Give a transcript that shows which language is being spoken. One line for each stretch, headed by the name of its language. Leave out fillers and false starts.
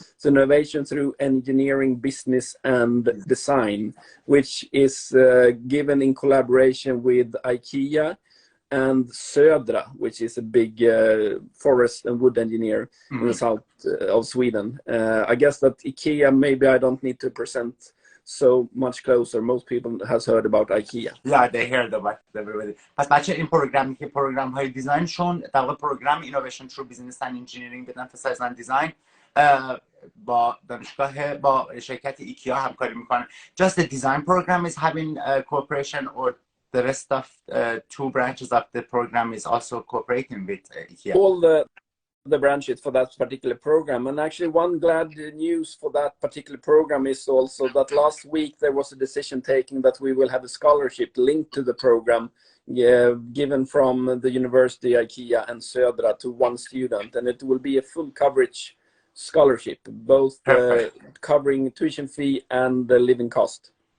English: So innovation through engineering, business, and design, which is given in collaboration with IKEA and Södra, which is a big forest and wood engineer in the south of Sweden. I guess that IKEA, maybe I don't need to present so much closer. Most people has heard about IKEA. Yeah, they heard about everybody.
Persian: پس بچه این پروگرامی که پروگرام های دیزاینشون در واقع پروگرام اینویشن ترو بیزنس اند انجینیرینگ بدن فسایز اند دیزاین با دانشگاه با شرکت ایکیا همکاری میکنن.
English: Just the design program is having cooperation, or the rest of two branches of the program is also cooperating with IKEA? All the branches for that particular program. And actually one glad news for that particular program is also that last week there was a decision taken that we will have a scholarship linked to the program, given from the University IKEA and Södra to one student, and it will be a full coverage scholarship, both covering tuition fee and the living cost.